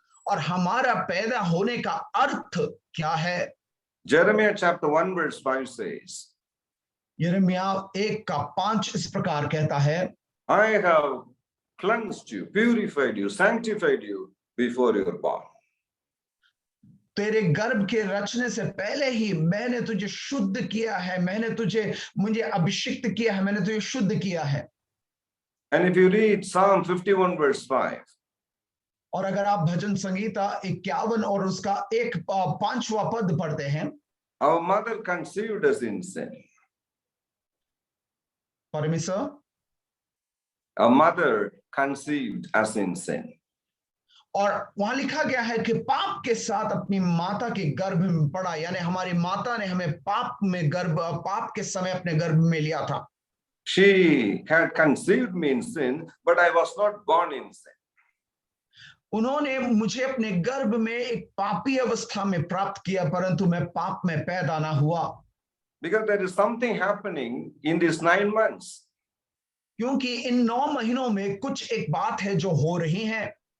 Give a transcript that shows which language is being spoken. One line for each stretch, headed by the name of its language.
Hindi: और हमारा पैदा होने का अर्थ क्या है?
English: Jeremiah chapter 1 verse 5 says,
Hindi: यिर्मयाह 1:5 इस प्रकार कहता है,
English: I have cleansed you, purified you, sanctified you before you were born.
Hindi: तेरे गर्भ के रचने से पहले ही मैंने तुझे शुद्ध किया है, मुझे अभिषिक्त किया है, मैंने तुझे शुद्ध किया है।
English: And if you read Psalm 51 verse 5,
Hindi: और अगर आप भजन संगीता 51 और उसका 5वां पद पढ़ते हैं,
English: our mother conceived us in sin.
Hindi: परमेश्वर,
English: Our mother conceived us in sin.
Hindi: और वहां लिखा गया है कि पाप के साथ अपनी माता के गर्भ में पड़ा, यानी हमारी माता ने हमें पाप के समय अपने गर्भ में लिया था।
English: She had conceived me in sin, but I was not born in sin.
Hindi: उन्होंने मुझे अपने गर्भ में एक पापी अवस्था में प्राप्त किया, परंतु मैं पाप में पैदा ना हुआ।
English: Because there is something happening in these 9 months.
Hindi: क्योंकि इन 9 महीनों में कुछ एक बात है जो हो रही है।